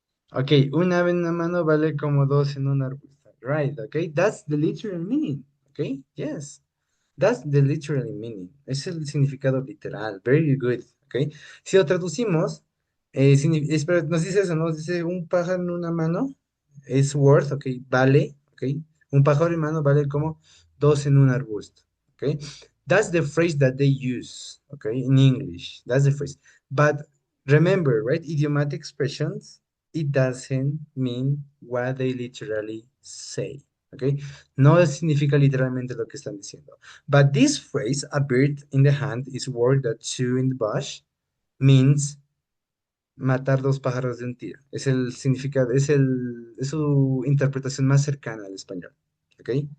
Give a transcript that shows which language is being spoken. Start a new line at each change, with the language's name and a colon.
Spanish: Okay, un ave en una mano vale como dos en un arbusto.
English: Right, okay, that's the literal meaning. Okay, yes. That's the literal meaning.
Spanish: Es el significado literal.
English: Very good.
Spanish: Okay. Si lo traducimos, pero nos dice eso, ¿no? Nos dice un pájaro en una mano es worth, ok, vale, ok. Un pájaro en mano vale como dos en un arbusto.
English: Okay. That's the phrase that they use, okay, in English. That's the phrase. But Remember, right? Idiomatic expressions, it doesn't mean what they literally say. Okay?
Spanish: No significa literalmente lo que están diciendo.
English: But this phrase, a bird in the hand is worth a two in the bush, means
Spanish: matar dos pájaros de un tiro. Es el significado, es su interpretación más cercana al español. ¿Ok?